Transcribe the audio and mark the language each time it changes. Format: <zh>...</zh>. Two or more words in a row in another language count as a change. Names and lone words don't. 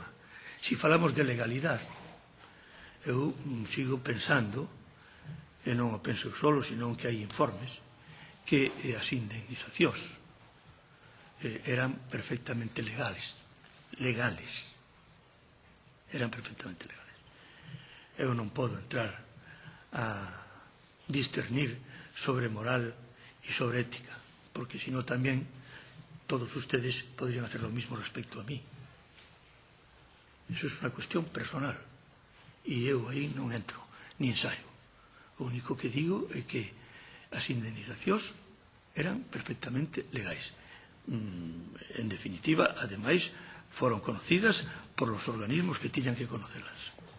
<gl>Si falamos de legalidade, eu sigo pensando, e non o penso solo, senón que hai informes, que as indemnizacións eran perfectamente legales. Eran perfectamente legales. Eu non podo entrar a discernir sobre moral e sobre ética, porque senón tamén</gl> <es>todos ustedes podrían hacer lo mismo respecto a mí. Eso es</es> <gl>unha cuestión personal e eu aí non entro, ni ensaio. O único que digo é que as indemnizacións eran perfectamente legais. En definitiva, ademais, foron conocidas por os organismos que tiñan que conocelas.</gl>